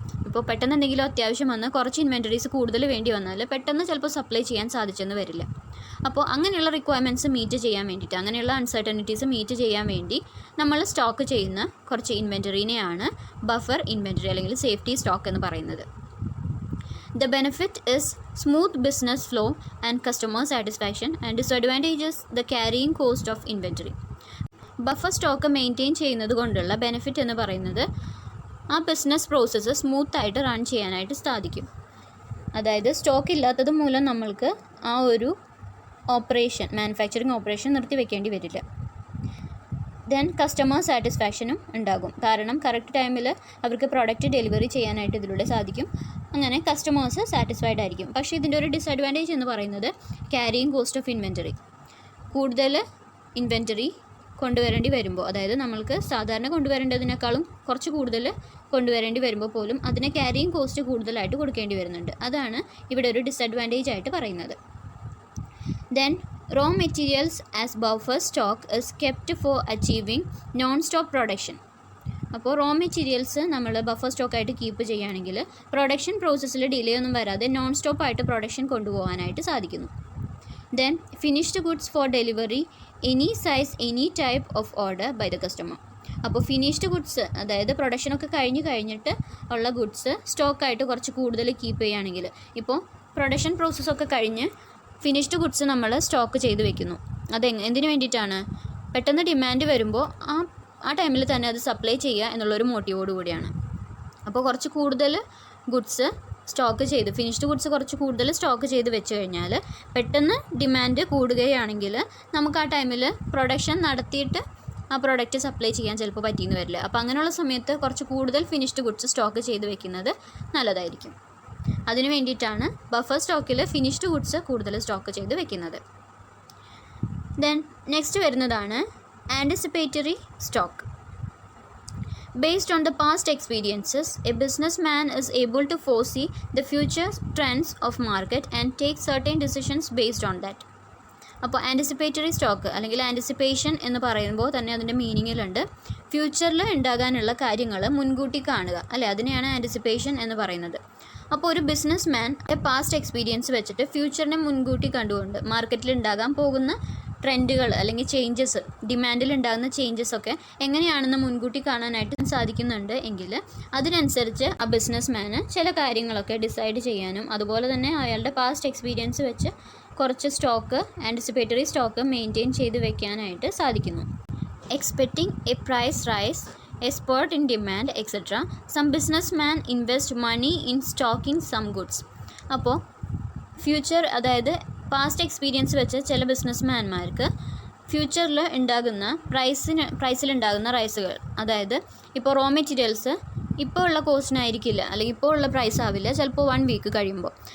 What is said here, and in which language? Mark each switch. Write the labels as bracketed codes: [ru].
[ml] ഇപ്പോൾ പെട്ടെന്ന് എന്തെങ്കിലും അത്യാവശ്യം വന്ന് കുറച്ച് ഇൻവെൻറ്ററീസ് കൂടുതൽ വേണ്ടി വന്നാൽ പെട്ടെന്ന് ചിലപ്പോൾ സപ്ലൈ ചെയ്യാൻ സാധിച്ചെന്ന് വരില്ല. അപ്പോൾ അങ്ങനെയുള്ള റിക്വയർമെൻറ്റ്സ് മീറ്റ് ചെയ്യാൻ വേണ്ടിയിട്ട്, അങ്ങനെയുള്ള അൺസർട്ടനിറ്റീസ് മീറ്റ് ചെയ്യാൻ വേണ്ടി നമ്മൾ സ്റ്റോക്ക് ചെയ്യുന്ന കുറച്ച് ഇൻവെൻറ്ററിനെയാണ് ബഫർ ഇൻവെൻറ്ററി അല്ലെങ്കിൽ സേഫ്റ്റി സ്റ്റോക്ക് എന്ന് പറയുന്നത്. [en] The benefit is smooth business flow and customer satisfaction, and disadvantages the carrying cost of inventory. [ml] Buffer stock maintain ചെയ്യുന്നത് കൊണ്ടുള്ള ബെനിഫിറ്റ് എന്ന് പറയുന്നത് ആ ബിസിനസ് പ്രോസസ്സ് സ്മൂത്തായിട്ട് റൺ ചെയ്യാനായിട്ട് സാധിക്കും. അതായത് സ്റ്റോക്ക് ഇല്ലാത്തത് മൂലം നമ്മൾക്ക് ആ ഒരു ഓപ്പറേഷൻ, മാനുഫാക്ചറിങ് ഓപ്പറേഷൻ നിർത്തി വെക്കേണ്ടി വരില്ല. ദെൻ കസ്റ്റമർ സാറ്റിസ്ഫാക്ഷനും ഉണ്ടാകും. കാരണം കറക്റ്റ് ടൈമിൽ അവർക്ക് പ്രോഡക്റ്റ് ഡെലിവറി ചെയ്യാനായിട്ട് ഇതിലൂടെ സാധിക്കും. അങ്ങനെ കസ്റ്റമേഴ്സ് സാറ്റിസ്ഫൈഡ് ആയിരിക്കും. പക്ഷേ ഇതിൻ്റെ ഒരു ഡിസഡ്വാൻറ്റേജ് എന്ന് പറയുന്നത് ക്യാരിയിങ് കോസ്റ്റ് ഓഫ് ഇൻവെൻറ്ററി. കൂടുതൽ ഇൻവെൻറ്ററി കൊണ്ടുവരേണ്ടി വരുമ്പോൾ, അതായത് നമ്മൾക്ക് സാധാരണ കൊണ്ടുവരേണ്ടതിനേക്കാളും കുറച്ച് കൂടുതൽ കൊണ്ടുവരേണ്ടി വരുമ്പോൾ പോലും അതിന് ക്യാരിയിങ് കോസ്റ്റ് കൂടുതലായിട്ട് കൊടുക്കേണ്ടി വരുന്നുണ്ട്. അതാണ് ഇവിടെ ഒരു ഡിസഡ്വാൻറ്റേജ് ആയിട്ട് പറയുന്നത്. [en] Then raw materials as buffer stock is kept for achieving non-stop production. [ml] അപ്പോൾ റോ മെറ്റീരിയൽസ് നമ്മൾ ബഫർ സ്റ്റോക്കായിട്ട് കീപ്പ് ചെയ്യുകയാണെങ്കിൽ പ്രൊഡക്ഷൻ പ്രോസസ്സിൽ ഡിലേ ഒന്നും വരാതെ നോൺ സ്റ്റോപ്പായിട്ട് പ്രൊഡക്ഷൻ കൊണ്ടുപോകാനായിട്ട് സാധിക്കുന്നു. [en] Then finished goods for delivery any size any type of order by the customer. [ml] അപ്പോൾ finished goods, അതായത് പ്രൊഡക്ഷനൊക്കെ കഴിഞ്ഞിട്ട് ഉള്ള ഗുഡ്സ് സ്റ്റോക്കായിട്ട് കുറച്ച് കൂടുതൽ കീപ്പ് ചെയ്യുകയാണെങ്കിൽ, ഇപ്പോൾ പ്രൊഡക്ഷൻ പ്രോസസ്സൊക്കെ കഴിഞ്ഞ് ഫിനിഷ്ഡ് ഗുഡ്സ് നമ്മൾ സ്റ്റോക്ക് ചെയ്ത് വെക്കുന്നു. എന്തിനു വേണ്ടിയിട്ടാണ്? പെട്ടെന്ന് ഡിമാൻഡ് വരുമ്പോൾ ആ ടൈമിൽ തന്നെ അത് സപ്ലൈ ചെയ്യുക എന്നുള്ളൊരു മോട്ടീവോട് കൂടിയാണ്. അപ്പോൾ കുറച്ച് കൂടുതൽ ഗുഡ്സ് സ്റ്റോക്ക് ചെയ്ത്, ഫിനിഷ്ഡ് ഗുഡ്സ് കുറച്ച് കൂടുതൽ സ്റ്റോക്ക് ചെയ്ത് വെച്ച് കഴിഞ്ഞാൽ പെട്ടെന്ന് ഡിമാൻഡ് കൂടുകയാണെങ്കിൽ നമുക്ക് ആ ടൈമിൽ പ്രൊഡക്ഷൻ നടത്തിയിട്ട് ആ പ്രോഡക്റ്റ് സപ്ലൈ ചെയ്യാൻ ചിലപ്പോൾ പറ്റിയെന്ന് വരില്ല. അപ്പോൾ അങ്ങനെയുള്ള സമയത്ത് കുറച്ച് കൂടുതൽ ഫിനിഷ്ഡ് ഗുഡ്സ് സ്റ്റോക്ക് ചെയ്ത് വെക്കുന്നത് നല്ലതായിരിക്കും. അതിനു വേണ്ടിയിട്ടാണ് ബഫർ സ്റ്റോക്കിൽ ഫിനിഷ്ഡ് ഗുഡ്സ് കൂടുതൽ സ്റ്റോക്ക് ചെയ്ത് വെക്കുന്നത്. ദെൻ നെക്സ്റ്റ് വരുന്നതാണ് anticipatory stock. [en] Based on the past experiences, a businessman is able to foresee the future trends of market and take certain decisions based on that. [ml] അപ്പോൾ anticipatory stock അല്ലെങ്കിൽ anticipation എന്ന് പറയുമ്പോൾ തന്നെ അതിൻ്റെ മീനിങ്ങിലുണ്ട് ഫ്യൂച്ചറിൽ ഉണ്ടാകാനുള്ള കാര്യങ്ങൾ മുൻകൂട്ടി കാണുക, അല്ലേ? അതിനെയാണ് ആൻറ്റിസിപ്പേഷൻ എന്ന് പറയുന്നത്. അപ്പോൾ ഒരു ബിസിനസ് മാൻ പാസ്റ്റ് എക്സ്പീരിയൻസ് വെച്ചിട്ട് ഫ്യൂച്ചറിനെ മുൻകൂട്ടി കണ്ടുകൊണ്ട് മാർക്കറ്റിൽ ഉണ്ടാകാൻ പോകുന്ന ട്രെൻഡുകൾ അല്ലെങ്കിൽ ചേഞ്ചസ്, ഡിമാൻഡിൽ ഉണ്ടാകുന്ന ചേഞ്ചസ് ഒക്കെ എങ്ങനെയാണെന്ന് മുൻകൂട്ടി കാണാനായിട്ട് സാധിക്കുന്നുണ്ട് എങ്കിൽ അതിനനുസരിച്ച് ആ ബിസിനസ് മാന് ചില കാര്യങ്ങളൊക്കെ ഡിസൈഡ് ചെയ്യാനും അതുപോലെ തന്നെ അയാളുടെ പാസ്റ്റ് എക്സ്പീരിയൻസ് വെച്ച് കുറച്ച് സ്റ്റോക്ക്, ആൻറ്റിസിപ്പേറ്ററി സ്റ്റോക്ക് മെയിൻറ്റെയിൻ ചെയ്ത് വെക്കാനായിട്ട് സാധിക്കുന്നു. [en] Expecting a price rise, a spurt in demand, etc. Some businessmen invest money in stocking some goods. [ml] അപ്പോൾ ഫ്യൂച്ചർ, അതായത് പാസ്റ്റ് എക്സ്പീരിയൻസ് വെച്ച് ചില ബിസിനസ്മാൻമാർക്ക് ഫ്യൂച്ചറിൽ ഉണ്ടാകുന്ന പ്രൈസിലുണ്ടാകുന്ന റൈസുകൾ, അതായത് ഇപ്പോൾ റോ മെറ്റീരിയൽസ് ഇപ്പോൾ ഉള്ള കോസ്റ്റിനായിരിക്കില്ല അല്ലെങ്കിൽ ഇപ്പോൾ ഉള്ള പ്രൈസ് ആവില്ല, ചിലപ്പോൾ 1 വീക്ക് കഴിയുമ്പോൾ.